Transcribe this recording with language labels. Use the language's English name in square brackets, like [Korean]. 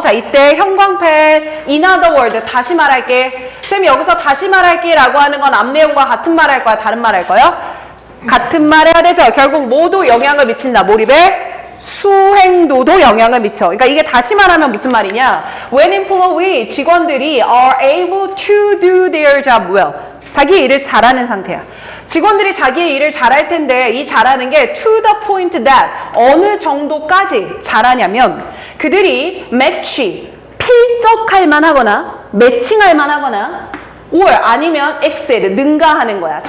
[Korean] 자 이때 형광펜 [English] in other word [Korean] 다시 말할게. 쌤이 여기서 다시 말할게 라고 하는 건 앞 내용과 같은 말 할 거야? 다른 말 할 거야? 같은 말 해야 되죠. 결국 모두 영향을 미친다. 몰입에 수행도도 영향을 미쳐. 그러니까 이게 다시 말하면 무슨 말이냐. [English] When employee [Korean] 직원들이 [English] are able to do their job well. [Korean] 자기 일을 잘하는 상태야. 직원들이 자기의 일을 잘할 텐데 이 잘하는 게 [English] to the point that [Korean] 어느 정도까지 잘하냐면 그들이 match 필적할 만하거나 매칭할 만하거나 or 아니면 excel 능가하는 거야.